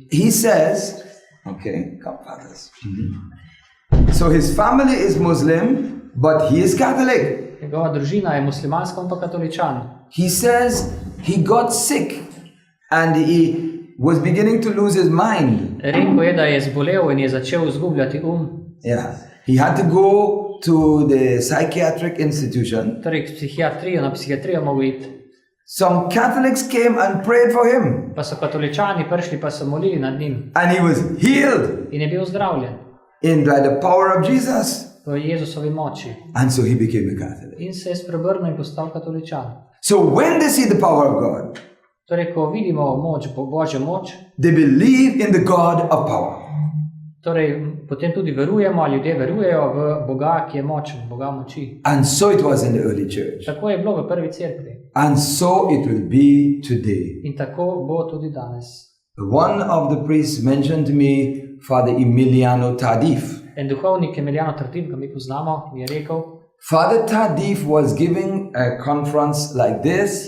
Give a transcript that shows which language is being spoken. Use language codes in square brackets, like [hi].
[en] He says, okay, come fathers. So his family is Muslim, but he is Catholic. [sl] Njegova družina je muslimanska, on pa katoličan. [en] He says he got sick and he was beginning to lose his mind. [sl] Rekel je, da je zbolel in je začel izgubljati [en] Yeah. He had to go to the psychiatric institution. [sl] Torej na psihiatrijo mogel iti. [en] Some Catholics came and prayed for him. [sl] Pa so katoličani prišli, pa so molili nad njim. [en] And he was healed [sl] In je bil zdravljen. [en] by the power of Jesus. [sl] V Jezusovi moči. [en] And so he became a Catholic. [sl] In se je spreobrnil in postal katoličan. [en] So when they see the power of God, [sl] Torej, ko vidimo Božjo moč, [en] they believe in the God of power. [sl] torej, potem tudi verujemo, ali ljudje verujejo v Boga, ki je močen, Boga moči. [en] And so it was in the early church. [sl] Tako je bilo v prvi cerkvi. [en] And so it will be today. [sl] In tako bo tudi danes. [en] One of the priests mentioned to me Father Emiliano Tardif. [sl] En duhovnik Emiliano Tardif, ki mi poznamo, mi je rekel, [en] Father Tardif was giving a conference like this.